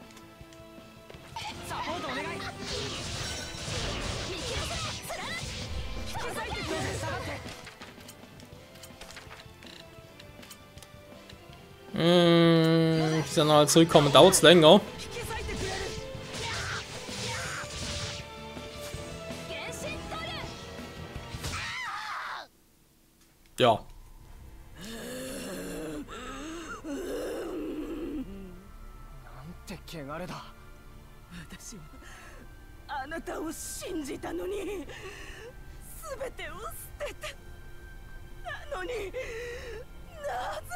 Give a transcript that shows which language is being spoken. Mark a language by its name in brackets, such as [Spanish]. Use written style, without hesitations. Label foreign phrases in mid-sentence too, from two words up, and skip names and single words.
[German] Bis dann mal zurückkommen, dauert es länger. Ja. [Japanese] 汚れだ。私はあなたを信じたのに、すべてを捨てて、なのになぜ？